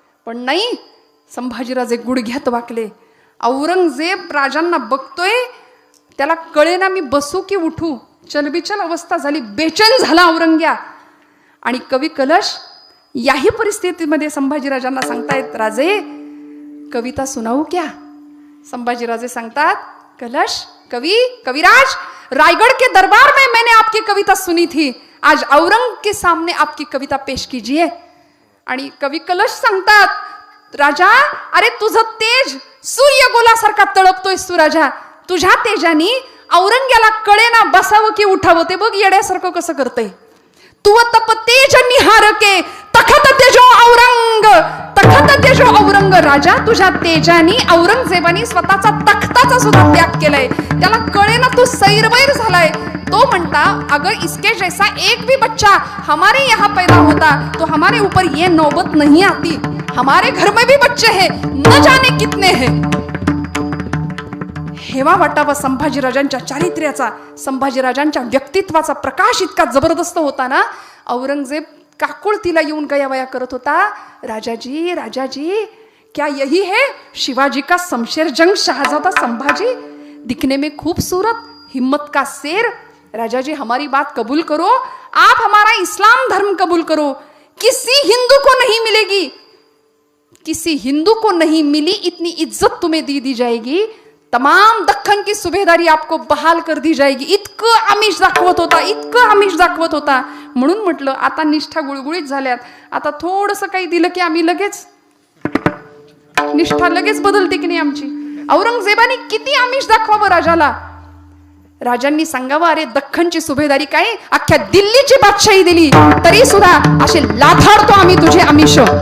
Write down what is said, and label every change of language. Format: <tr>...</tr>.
<mr>पण नाही, संभाजीराजे गुडघ्यात वाकले. औरंगजेब राजांना बघतोय, त्याला कळेना मी बसू की उठू. चलबिचल अवस्था झाली, बेचैन झाला औरंग्या. आणि कवी कलश याही परिस्थितीमध्ये संभाजीराजांना सांगतायत, राजे कविता सुनावू क्या. संभाजीराजे सांगतात, कलश कविराज</mr> <hi>रायगढ़ के दरबार में मैंने आपकी कविता सुनी थी, आज औरंग के सामने आपकी कविता पेश कीजिए.</hi> <mr>आणि कवी कलश सांगतात, राजा अरे तुझं तेज सूर्यगोलासारखा तळपतोयस तू राजा. तुझ्या तेजानी औरंग्याला कळे ना बसावं की उठावं ते बघ येड्यासारखं कसं करतंय.</mr> <bra>तू तप तेज निहारके तखत तेजो औरंग, तखत तेजो औरंग.</bra> <mr>राजा तुझ्या तेजानी औरंगजेबानी स्वतःचा तख्ताचा सुद्धा त्याग केलाय. त्याला कळे ना तू सैरवैर झालाय. तो म्हणता</mr> <hi>अगर इसके जैसा एक भी बच्चा हमारे यहाँ पैदा होता तो हमारे ऊपर ये नौबत नहीं आती. हमारे घर में भी बच्चे हैं, न जाने कितने हैं.</hi> <mr>हेवा वाटावा संभाजीराजांच्या चारित्र्याचा, संभाजीराजांच्या व्यक्तित्वाचा प्रकाश इतका जबरदस्त होता ना. औरंगजेब काकुळतीला येऊन गयावया करत होता.</mr> <hi>राजाजी राजाजी क्या यही है शिवाजी का शमशेर जंग शाहजादा संभाजी, दिखने में खूबसूरत, हिम्मत का शेर. राजाजी हमारी बात कबूल करो, आप हमारा इस्लाम धर्म कबूल करो. किसी हिंदू को नहीं मिलेगी, किसी हिंदू को नहीं मिली इतनी इज्जत तुम्हें दी जाएगी. तमाम दख्खन की सुभेदारी आपको बहाल कर दी जाएगी.</hi> <mr>इतकं आमिष दाखवत होता, इतकं आमिष दाखवत होता. म्हणून म्हटलं आता निष्ठा गुळगुळीत झाल्यात, आता थोडंसं काही दिलं की आम्ही लगेच निष्ठा लगेच बदलते की नाही आमची. औरंगजेबाने किती आमिष दाखवावं राजाला. राजांनी सांगावं अरे दख्खनची सुभेदारी काय अख्ख्या दिल्लीची बादशाही दिली तरी सुद्धा असे लाथाडतो आम्ही तुझे आमिष.</mr>